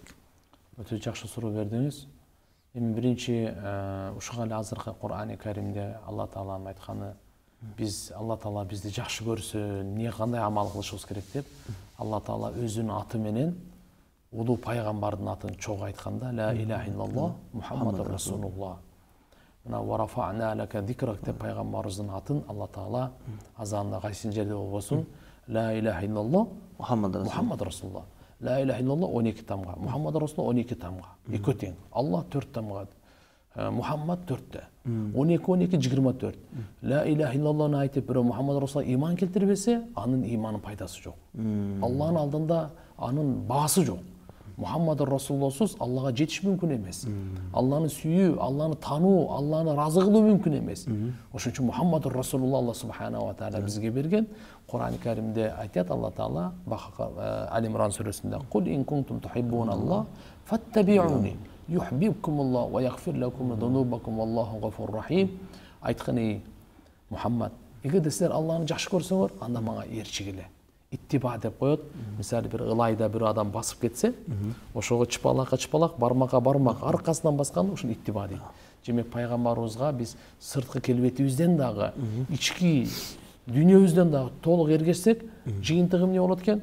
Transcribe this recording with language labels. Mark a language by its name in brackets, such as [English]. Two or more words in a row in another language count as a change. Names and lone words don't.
[Kyrgyz] Өтө жакшы суроо бердиңиз. Эми биринчи ушуга эле азыркы Кур'ани Каримде Алла Тааланын айтканы, биз Алла Таала бизди жакшы көрсө, эмне кандай амал кылышыбыз керек деп, Алла Таала өзүнүн аты менен улуу пайгамбардын атын чогуу айтканда, [Arabic] لا إله إلا الله محمد رسول الله. [Kyrgyz] Мына [Arabic] ورفعنا لك ذكرك [Kyrgyz] деп пайгамбарыбыздын атын Алла Таала азанда кайсы жерде болбосун, [Arabic] لا إله إلا الله محمد رسول الله. لا إله إلا الله [Kyrgyz] 12 тамга, [Arabic] محمد رسول الله [Kyrgyz] 12 тамга. Экөө тең. Алла 4 тамга. Мухаммад 4-тө. 12 24. [Arabic] لا إله إلا الله [Kyrgyz] айтып, бирөө [Arabic] محمد رسول الله [Kyrgyz] иман келтирбесе, анын иманын пайдасы жок. Алланын алдында анын баасы жок. [Arabic] محمد رسول الله [Kyrgyz] Аллага жетиш мүмкүн эмес. Алланы сүйүү, Алланы тануу, Алланы разы кылуу мүмкүн эмес. Ошон үчүн [Arabic] محمد رسول الله الله سبحانه وتعالى [Kyrgyz] бизге берген. Кур'ани Каримде айтат Алла Таала Ал-Имран сүрөсүндө: [Arabic] "قل إن كنتم تحبون الله فاتبعوني يحببكم الله ويغفر لكم ذنوبكم والله غفور رحيم." [Kyrgyz] Айтканы Мухаммад, эгерде силер Алланы жакшы көрсөңөр, анда мага ээрчигиле. Иттиба деп коет. Мисалы бир ылайда бир адам басып кетсе, ошого чыпалакка бармакка бармак аркасынан баскан ушул иттиба дейт. Демек пайгамбарыбызга биз сырткы келбетибизден дагы, ички дүйнөбүздөн дагы толук эргешсек, жыйынтыгы эмне болот экен?